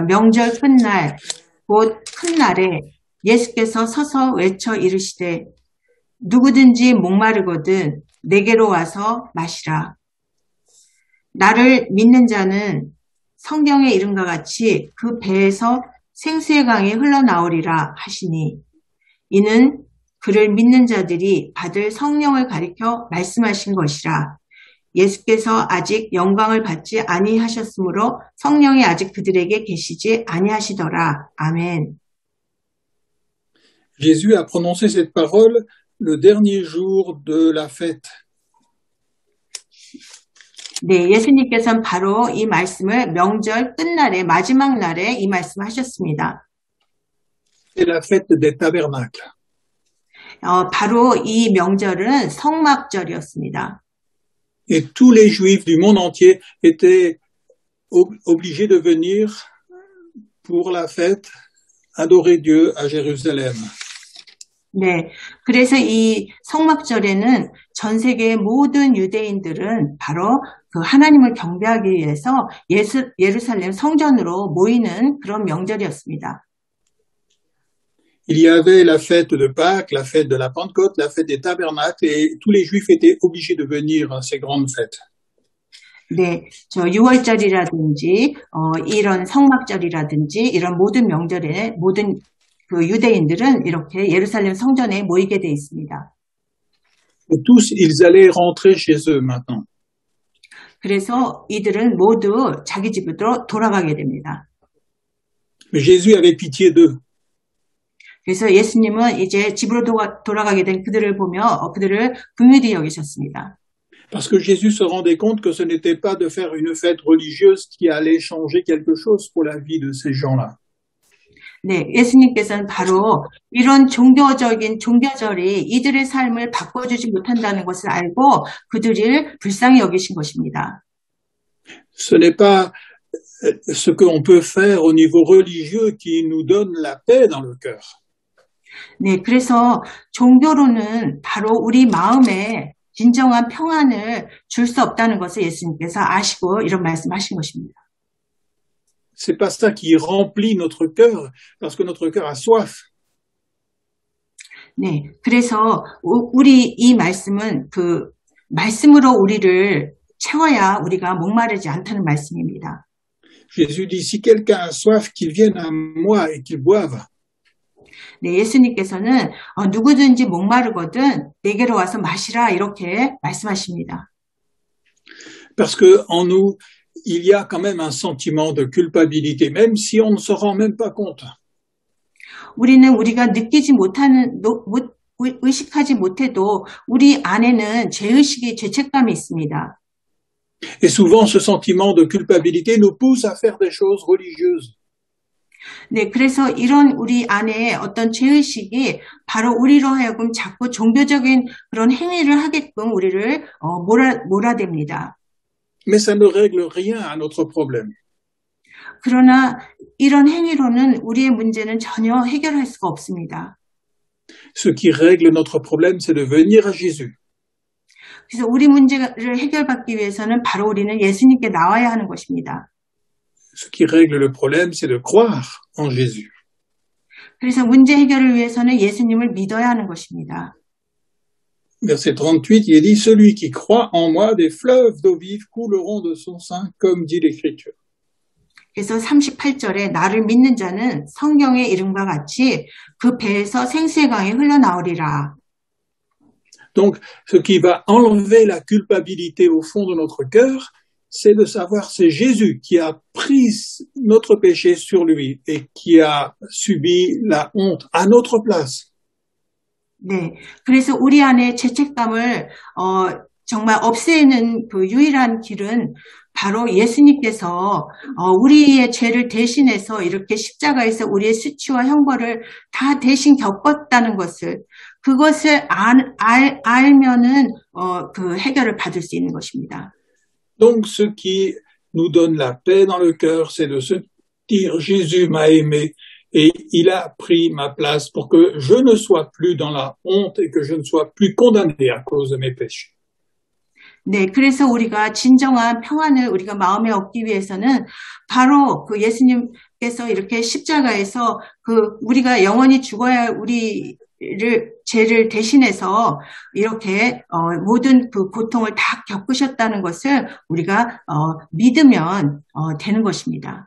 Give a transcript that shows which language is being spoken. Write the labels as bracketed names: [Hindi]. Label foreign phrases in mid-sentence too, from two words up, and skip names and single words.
[Korean] 명절 끝날 곧 큰 날에 예수께서 서서 외쳐 이르시되 누구든지 목마르거든 내게로 와서 마시라. 나를 믿는 자는 성경에 이름과 같이 그 배에서 생수의 강이 흘러나오리라 하시니 이는 그를 믿는 자들이 받을 성령을 가리켜 말씀하신 것이라. 예수께서 아직 영광을 받지 아니하셨으므로 성령이 아직 그들에게 계시지 아니하시더라. 아멘. [French] Jésus a prononcé cette parole le dernier jour de la fête. [Korean] 네, 예수님께서는 바로 이 말씀을 명절 끝날에 마지막 날에 이 말씀하셨습니다. [French] C'est la fête des tabernacles. [Korean] 바로 이 명절은 성막절이었습니다. [French] Et tous les Juifs du monde entier étaient obligés de venir pour la fête adorer Dieu à Jérusalem. [Korean] 네, 그래서 이 성막절에는 전 세계의 모든 유대인들은 바로 그 하나님을 경배하기 위해서 예루살렘 성전으로 모이는 그런 명절이었습니다. [French] Il y avait la fête de Pâques, la fête de la Pentecôte, la fête des tabernacles, et tous les Juifs étaient obligés de venir à ces grandes fêtes. [Korean] 네, 저 6월절이라든지 이런 성막절이라든지 이런 모든 명절에 모든 그 유대인들은 이렇게 예루살렘 성전에 모이게 돼 있습니다. [French] Et tous, ils allaient rentrer chez eux maintenant. [Korean] 그래서 이들은 모두 자기 집으로 돌아가게 됩니다. [French] Mais Jésus avait pitié d'eux. [Korean] 그래서 예수님은 이제 집으로 돌아가게 된 그들을 보며 그들을 긍휼히 여기셨습니다. [French] Parce que Jésus se rendait compte que ce n'était pas de faire une fête religieuse qui allait changer quelque chose pour la vie de ces gens-là. [Korean] 네, 예수님께서는 바로 이런 종교절이 이들의 삶을 바꿔주지 못한다는 것을 알고 그들을 불쌍히 여기신 것입니다. [French] Ce n'est pas ce qu'on peut faire au niveau religieux qui nous donne la paix dans le cœur. [Korean] 네, 그래서 종교로는 바로 우리 마음에 진정한 평안을 줄 수 없다는 것을 예수님께서 아시고 이런 말씀하신 것입니다. [French] C'est pas ça qui remplit notre cœur, parce que notre cœur a soif. [Korean] 네, 그래서 우리 이 말씀은 그 말씀으로 우리를 채워야 우리가 목마르지 않다는 말씀입니다. [French] Jésus dit, si quelqu'un a soif, qu'il vienne à moi et qu'il boive. [Korean] 네, 예수님께서는 누구든지 목마르거든 내게로 와서 마시라 이렇게 말씀하십니다. [French] Parce que en nous, il y a quand même un sentiment de culpabilité, même si on ne se rend même pas compte. [Korean] 우리는 우리가 느끼지 못하는, 의식하지 못해도 우리 안에는 죄의식이, 죄책감이 있습니다. [French] Et souvent, ce sentiment de culpabilité nous pousse à faire des choses religieuses. [Korean] 네, 그래서 이런 우리 안에 어떤 죄의식이 바로 우리로 하여금 자꾸 종교적인 그런 행위를 하게끔 우리를 몰아댑니다. [French] Mais ça ne règle rien à notre problème. [Korean] 그러나 이런 행위로는 우리의 문제는 전혀 해결할 수가 없습니다. [French] Ce qui règle notre problème, c'est de venir à Jésus. [Korean] 그래서 우리 문제를 해결받기 위해서는 바로 우리는 예수님께 나와야 하는 것입니다. [French] Ce qui règle le problème, c'est de croire en Jésus. [Korean] 그래서 문제 해결을 위해서는 예수님을 믿어야 하는 것입니다. [French] Verset 38, il est dit, celui qui croit en moi, des fleuves d'eau vive couleront de son sein, comme dit l'Écriture. [Korean] 그래서 38절에 나를 믿는 자는 성경의 이름과 같이 그 배에서 생수의 강이 흘러나오리라. [French] Donc, ce qui va enlever la culpabilité au fond de notre cœur, c'est de savoir c'est Jésus qui a pris notre péché sur lui et qui a subi la honte à notre place. [Korean] 네, 그래서 우리 안에 죄책감을 정말 없애는 그 유일한 길은 바로 예수님께서 우리의 죄를 대신해서 이렇게 십자가에서 우리의 수치와 형벌을 다 대신 겪었다는 것을 그것을 알면은 그 해결을 받을 수 있는 것입니다. [French] Donc, ce qui nous donne la paix dans le cœur, c'est de se dire Jésus m'a aimé et il a pris ma place pour que je ne sois plus dans la honte et que je ne sois plus condamné à cause de mes péchés. [Korean] 네, 그래서 우리가 진정한 평안을 우리가 마음에 얻기 위해서는 바로 그 예수님께서 이렇게 십자가에서 그 우리가 영원히 죽어야 할 죄를 대신해서 이렇게 모든 그 고통을 다 겪으셨다는 것을 우리가 믿으면 되는 것입니다.